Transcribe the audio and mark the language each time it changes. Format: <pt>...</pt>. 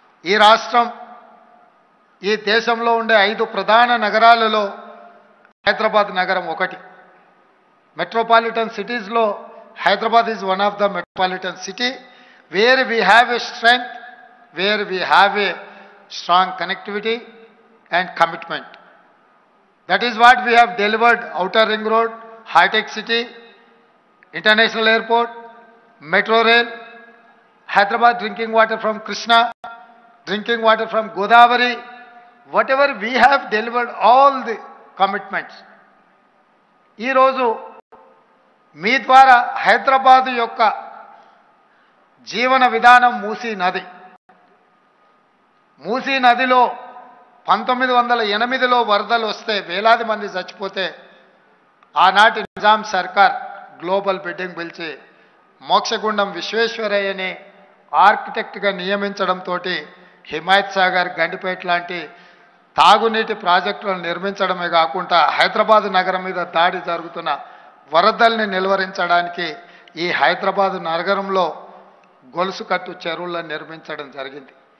<te>ఈ రాష్ట్రం ఈ దేశంలో ఉండే 5 ప్రధాన నగరాలలో హైదరాబాద్ నగరం ఒకటి.</te> <en>Metropolitan సిటీస్లో Hyderabad is one of the metropolitan city where we have a strength, where we have a strong connectivity and commitment. That is what we have delivered: Outer Ring Road, high-tech city, international airport, metro rail, Hyderabad drinking water from Krishna, drinking water from Godavari. Whatever we have delivered, all the commitments.</en> <te>ఈ రోజు మీ ద్వారా హైదరాబాద్ యొక్క జీవన విధానం మూసీ నది. మూసీ నదిలో 1908లో వరదలు వస్తే వేలాది మంది చచ్చిపోతే ఆనాటి నిజాం సర్కార్ గ్లోబల్ బిడ్డింగ్ పిలిచి మోక్షగుండం విశ్వేశ్వరయ్యని ఆర్కిటెక్ట్గా నియమించడంతో హిమాయత్ సాగర్, గండిపేట లాంటి తాగునీటి ప్రాజెక్టులను నిర్మించడమే కాకుండా హైదరాబాద్ నగరం మీద దాడి జరుగుతున్న వరదల్ని నిలువరించడానికి ఈ హైదరాబాద్ నగరంలో గొలుసుకట్టు చెరువులను నిర్మించడం జరిగింది.</te>